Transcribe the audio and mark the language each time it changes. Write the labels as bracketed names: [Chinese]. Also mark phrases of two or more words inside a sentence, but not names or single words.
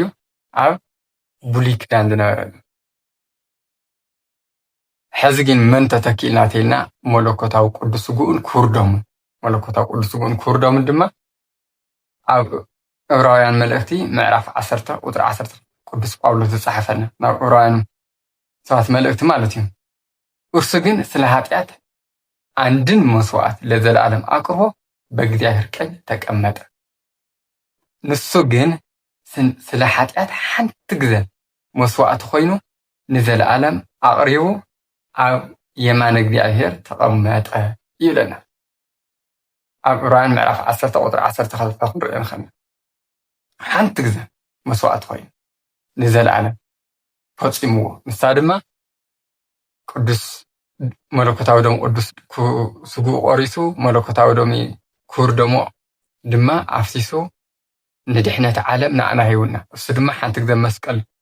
[Tigrinya] ኣብ ብሉይ ኪዳን ዝነበረ እዩ። ሕዚ ግን መን ተተኪእልና ተይልና መለኮታዊ ቅዱስ ስጉኡን ክቡር ደሙን። መለኮታዊ ቅዱስ ስጉኡን ክቡር ደሙን ድማ ኣብ ዕብራውያን መልእክቲ ምዕራፍ 10 ቁጥሪ 10 ቅዱስ ጳውሎስ ዝፀሓፈና ናብ ዕብራውያን ሰባት መልእክቲ ማለት እዩ። [Amharic] እርሱ ግን ስለ ኃጢአት አንድን መስዋዕት ለዘላለም አቅርቦ በእግዚአብሔር ቀኝ ተቀመጠ። [Tigrinya] ንሱ ግን ስለ ኃጢአት ሓንቲ ግዜ መስዋዕት ኮይኑ ንዘላለም አቅሪቡ ኣብ የማነ እግዚአብሔር ተቀመጠ ይብለና። ኣብ ዕብራውያን ምዕራፍ 10 ቁጥሪ 12 ክንሪኦ ንኽእል። ሓንቲ ግዜ መስዋዕት ኮይኑ ንዘላለም ፈፂምዎ። ንሳ ድማ ቅዱስ መለኮታዊ ደሙ ቅዱስ ስጉኡ ቆሪሱ መለኮታዊ ደሙ ክቡር ደሙ ድማ ኣፍሲሱ ንድሕነት ዓለም ንዓና ሂቡና። እሱ ድማ ሓንቲ